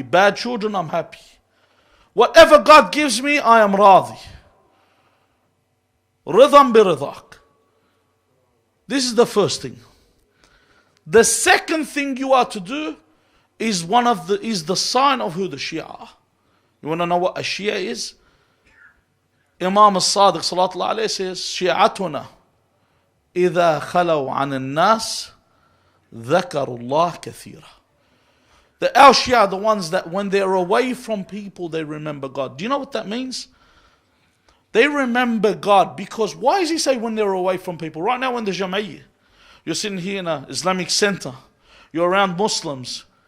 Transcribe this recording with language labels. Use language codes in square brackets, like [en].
[en] Bad children, I'm happy. Whatever God gives me, I am radhi. Ridhan bi ridhak. This is the first thing. The second thing you are to do is the sign of who the Shia are. You want to know what a Shia is? Imam al-Sadiq sallallahu alayhi says, Shi'atuna [ar] إذا خلوا عن الناس ذكروا الله كثيرا. [en] The our Shia are the ones that when they're away from people, they remember God. Do you know what that means? They remember God because, why does he say when they're away from people? Right now in the Jam'iyya, you're sitting here in an Islamic center, you're around Muslims.